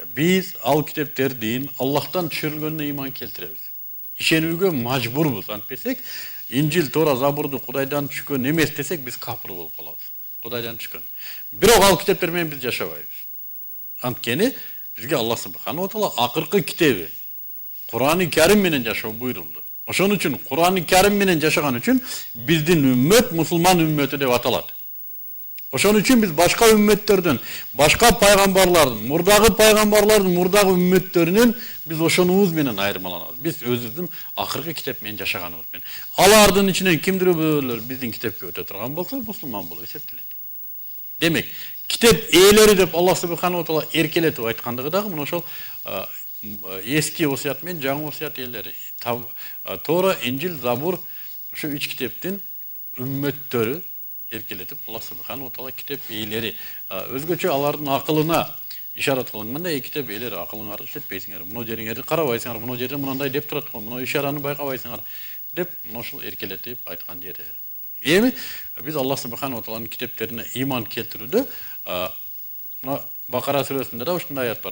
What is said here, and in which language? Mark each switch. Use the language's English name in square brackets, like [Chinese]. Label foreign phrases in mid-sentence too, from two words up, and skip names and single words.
[Kyrgyz] Биз ал китептердин Аллахтан түшүрүлгөнүнө ыйман келтиребиз. Ишенүүгө мажбурбуз. Антпесек, Инжил, Тора, Забурду Кудайдан түшкөн эмес десек, биз капыр болуп калабыз. Кудайдан түшкөн. Бирок ал китептер менен биз жашабайбыз. Анткени бизге Аллах [Arabic] سبحانه وتعالى [Kyrgyz] акыркы китеби Кур'ан-ы Карим менен жашоо буйрулду. Ошон үчүн Кур'ан-ы Карим менен жашаган үчүн биздин үммөт мусулман үммөтү деп аталат. Ошон үчүн биз башка үммөттөрдөн, башка пайгамбарлардын, мурдагы пайгамбарлардын, мурдагы үммөттөрүнөн биз ошонубуз менен айырмаланабыз. Биз өзүбүздүн акыркы китеп менен жашаганыбыз менен. Алардын ичинен кимдир бирөөлөр биздин китепке өтө турган болсо, мусулман болуп эсептелет. Демек, китеп ээлери деп Аллах [Arabic] سبحانه وتعالى [Kyrgyz] эркелетип айткандыгы дагы мына ошол эски осуят менен жаңы осуят ээлери. Тора, Инжил, Забур ушу 3 китептин үммөттөрү эркелетип Аллах [Arabic] سبحانه وتعالى [Kyrgyz] китеп ээлери өзгөчө алардын акылына ишарат кылынганда китеп ээлери акылыңарды иштетпейсиңер, мына жериңерди карабайсыңар, мына жерде мындай деп турат го, мына ишараны байкабайсыңар деп мына ушул эркелетип айткан жери. Эми биз Аллах субханаху ва тааланын китептерине ыйман келтирүүдө мына Бакара сүрөсүндө да ушундай аят бар.